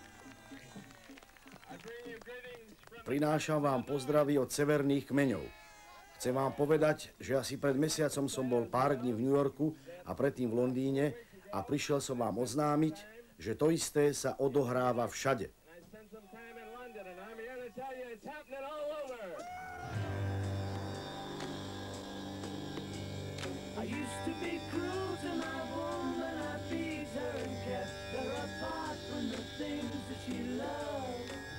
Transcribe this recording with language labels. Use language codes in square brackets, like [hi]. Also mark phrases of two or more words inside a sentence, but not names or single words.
[sk] Prinášam vám pozdravy od severných kmeňov. Chcem vám povedať, že asi pred mesiacom som bol pár dní v New Yorku a predtým v Londýne a prišiel som vám oznámiť, že to isté sa odohráva všade. [en] I used to be cruel to my woman, I beat her and kept her apart from the things that she loved.